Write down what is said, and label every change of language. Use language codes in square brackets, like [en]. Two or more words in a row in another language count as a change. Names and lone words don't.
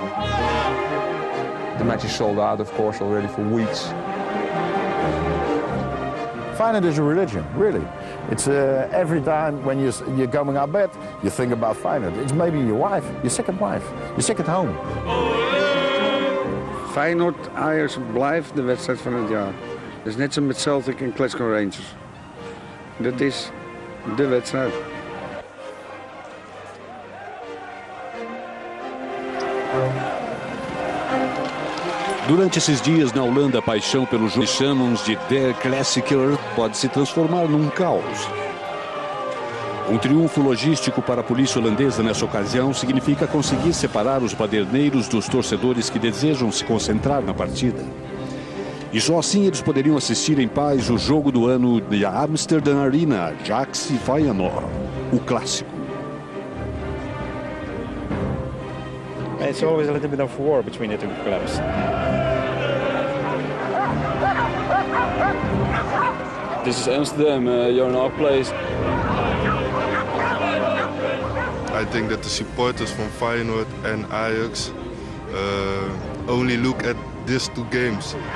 [en] The match is sold out, of course, already for weeks. Feyenoord is a religion, really. It's every time when you're going out bed, you think about Feyenoord. It's maybe your wife, your second wife, your second home. [nl] Feyenoord-Ajax blijft de wedstrijd van het jaar. Dat is net zo met Celtic en Glasgow Rangers. Dat is de wedstrijd. [pt] Durante esses dias na Holanda, a paixão pelo jogo que chamamos de Der Klassieker pode se transformar num caos. Um triunfo logístico para a polícia holandesa nessa ocasião significa conseguir separar os baderneiros dos torcedores que desejam se concentrar na partida. E só assim eles poderiam assistir em paz o jogo do ano da Amsterdam Arena, Ajax e Feyenoord, o clássico. [en] It's always a little bit of war between the two clubs. This is Amsterdam, you're in our place. I think that the supporters from Feyenoord and Ajax only look at these two games.